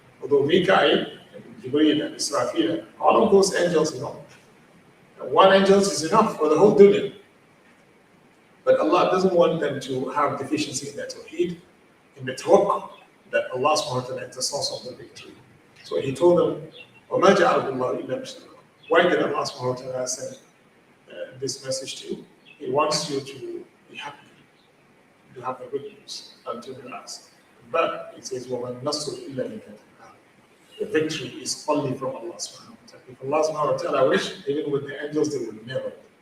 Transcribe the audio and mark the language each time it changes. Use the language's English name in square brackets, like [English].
[English] Although Mikael, and Jibreel, and Israfil, all of those angels, one angel is enough for the whole dunya. But Allah doesn't want them to have deficiency in their Tawheed, in the tawakkul, that Allah subhanahu wa ta'ala is the source of the victory. So he told them, [Arabic] وَمَا جَعَلَهُ اللَّهُ إِلَّا بُشْرًى. [English] Why did Allah subhanahu wa ta'ala send this message to you? He wants you to be happy, to have the good news, and to relax. But it says, [Arabic] وَمَا النَّصْرُ إِلَّا مِنْ عِندِهِ. [English] The victory is only from Allah subhanahu wa ta'ala. If Allah subhanahu wa ta'ala wish, even with the angels, they will never.